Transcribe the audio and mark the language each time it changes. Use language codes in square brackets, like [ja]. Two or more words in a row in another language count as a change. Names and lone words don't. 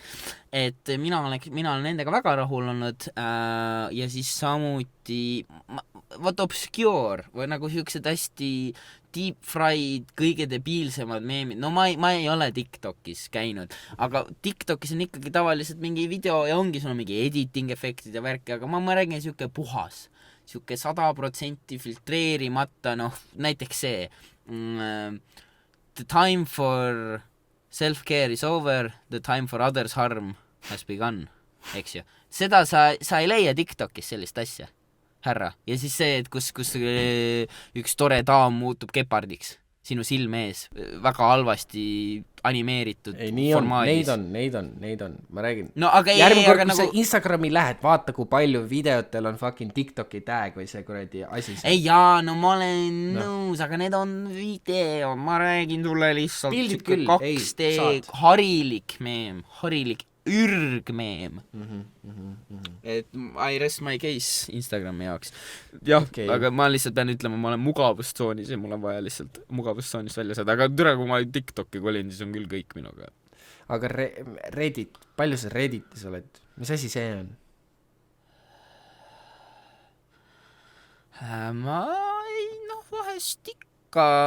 [et] Et mina olen nendega väga rahul olnud ja siis samuti obscure või nagu siuksed hästi deep fried, kõige debiilsemad meemid, ma ei ole TikTokis käinud, aga TikTokis on ikkagi tavaliselt mingi video ja ongi sul mingi editing efektid ja värki, aga ma räägin siuke puhas, siuke 100% filtreerimata, näiteks see [en] the time for self-care is over, the time for others harm has begun, [et] eks ju. Seda sa ei leia TikTokis sellist asja. härra. Ja siis see, et kus üks tore daam muutub gepardiks sinu silme ees, väga halvasti animeeritud ei, nii on, formaadis. neid on, ma räägin. No aga järgmine kord, kui nagu... sa Instagrami lähed, vaata, kui palju videotel on fucking TikToki tag või see kuradi asi. ei jaa, no ma olen nõus, aga need on video, ma räägin sulle lihtsalt pildid küll, 2D harilik meem, harilik ürgmeem. Et [en] I rest my case [et] Instagrami jaoks. Jah, okay. Aga ma lihtsalt pean ütlema, ma olen mugavustsoonis ja mul on vaja lihtsalt mugavustsoonist välja saada, aga türa, kui ma TikToki kolin, siis on küll kõik minuga. Aga Reddit, palju sa Redditis oled? Mis asi see on? Ma ei, vahest ikka...